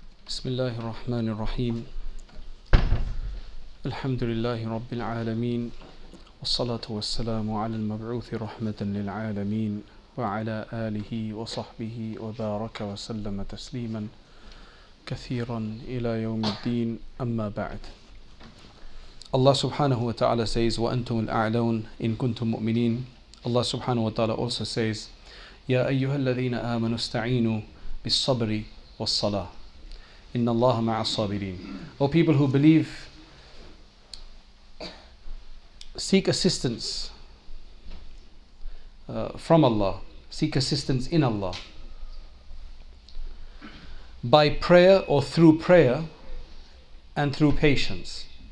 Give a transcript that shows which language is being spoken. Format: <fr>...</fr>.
<ar>بسم الله الرحمن الرحيم الحمد لله رب العالمين والصلاة والسلام على المبعوث رحمة للعالمين وعلى آله وصحبه وبارك وسلم تسليما كثيرا إلى يوم الدين أما بعد.</ar> <en>Allah subhanahu wa ta'ala says</en> <ar>وَأَنْتُمُ الْأَعْلَوْنَ إِن كُنْتُم مُؤْمِنِينَ.</ar> <en>Allah subhanahu wa ta'ala also says</en> <ar>يَا أَيُّهَا الَّذِينَ آمَنُوا اسْتَعِينُوا بِالصَّبْرِ وَالصَّلَاةِ إِنَّ اللَّهَ مَعَ الصَّابِرِينَ.</ar> <en>O people who believe, seek assistance from Allah, seek assistance in Allah by prayer or through prayer and through patience.</en>